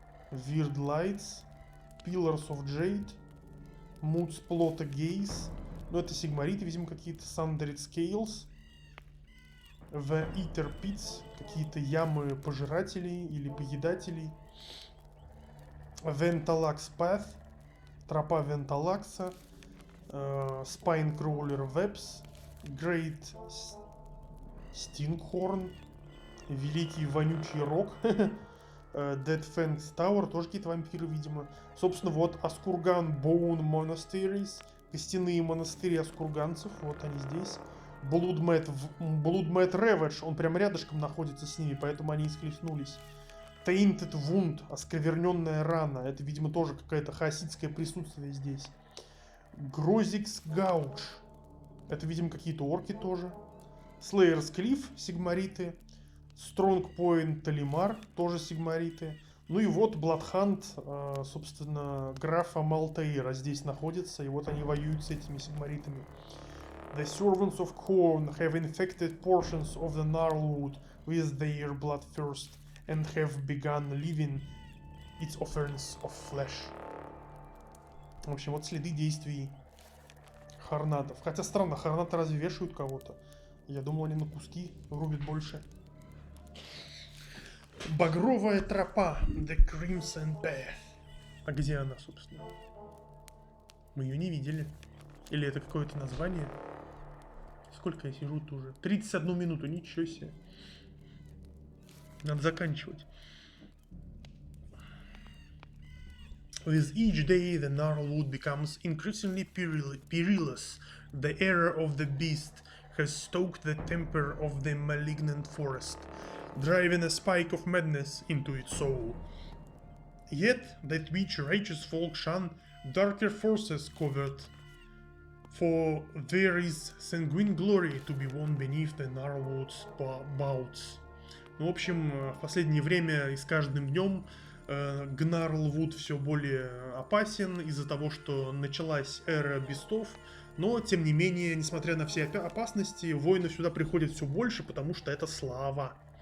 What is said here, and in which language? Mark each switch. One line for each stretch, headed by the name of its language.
English: Weird Lights. Pillars of Jade. Мудсплота Гейс.
Russian: Ну, это сигмариты, видимо, какие-то.
English: Sundered Scales. The Eater Pits.
Russian: Какие-то ямы пожирателей или поедателей.
English: Ventalax Path. Тропа Венталакса.
Russian: Spinecrawler Webs, Great Stinkhorn, Великий Вонючий Рог, Dead Fangs Tower, тоже какие-то вампиры, видимо. Собственно, вот Аскурган Bone Monasteries, костяные монастыри аскурганцев, вот они здесь. Bloodmad Ravage, он прям рядышком находится с ними, поэтому они и схлестнулись. Tainted Wound, оскверненная рана, это, видимо, тоже какое-то хаоситское присутствие здесь. Grozix Gouge, это, видимо, какие-то орки тоже. Slayer's Cliff, сигмариты. Strong Point Талимар, тоже сигмариты. Ну и вот Bloodhunt, собственно, графа Малтейра здесь находится, и вот они воюют с этими сигмаритами.
English: The servants of Khorne have infected portions of the Gnarlwood with their bloodthirst and have begun living its offerings of flesh.
Russian: В общем, вот следы действий хорнатов. Хотя странно, хорнаты разве вешают кого-то? Я думал, они на куски рубят больше. Багровая тропа, The Crimson Path. А где она, собственно? Мы ее не видели. Или это какое-то название? Сколько я сижу тут уже? 31 минуту, ничего себе. Надо заканчивать.
English: With each day the Gnarlwood becomes increasingly perilous. The era of the beast has stoked the temper of the malignant forest, driving a spike of madness into its soul. Yet that which righteous folk shun, darker forces covert, for there is sanguine glory to be won beneath the Gnarlwood's bouts.
Russian: Ну, в общем, в последнее время и с каждым днем Gnarlwood все более опасен из-за того, что началась эра бестов, но, тем не менее, несмотря на все опасности, воинов сюда приходит все больше, потому что это слава.